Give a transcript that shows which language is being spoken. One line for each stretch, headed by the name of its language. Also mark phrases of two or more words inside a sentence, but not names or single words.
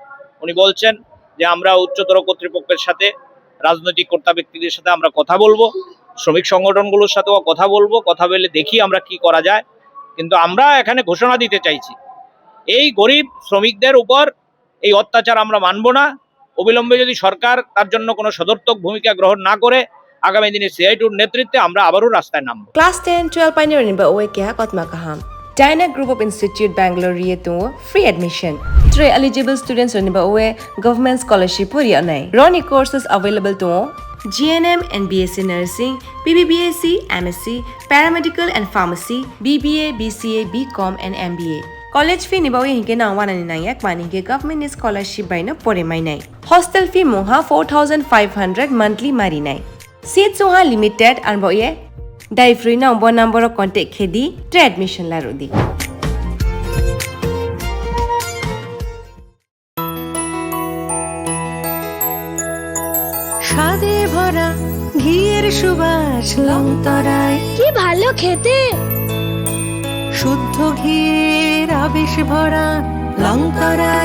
Bangla: উনি বলছেন যে আমরা উচ্চতর কর্তৃপক্ষের সাথে, রাজনৈতিক কর্তা ব্যক্তিদের সাথে আমরা কথা বলবো, শ্রমিক সংগঠনগুলোর সাথেও কথা বলবো, কথা বলে দেখি আমরা কি করা যায়। কিন্তু আমরা এখানে ঘোষণা দিতে চাইছি, এই গরিব শ্রমিকদের উপর এই অত্যাচার আমরা মানব না। অবিলম্বে যদি সরকার তার জন্য কোনো সদর্থক ভূমিকা গ্রহণ না করে, আগামী দিনে সিআইটির নেতৃত্বে আমরা আবারও রাস্তায় নামব।
Kok Borok: Class 10-12 pioneer ba oe kya kotma kaham. China Group of Institute Bangalore rietu
English: free admission.
Kok Borok: 3
English: eligible students
Kok Borok: ba oe
English: government scholarship
Kok Borok: puri anai.
English: Roni courses available to GNM and BSc Nursing, BBBSc, MSc, Paramedical and Pharmacy, BBA, BCA, BCom and MBA. College fee
Kok Borok: ni bawi hinke na wanani na yak mani ke
English: government scholarship
Kok Borok: bai na pore mai nai.
English: Hostel fee
Kok Borok: moha 4,500 monthly mari nai. Seat soha limited an bawi dai free na umbo
English: number of contact
Kok Borok: khedi tre admission la rodi.
Bangla: স্বাদে ভরা ঘিয়ের সুবাস লংতরায় কি ভালো খেতে, শুদ্ধ ঘিয়ের আবেশ ভরা লংতরায়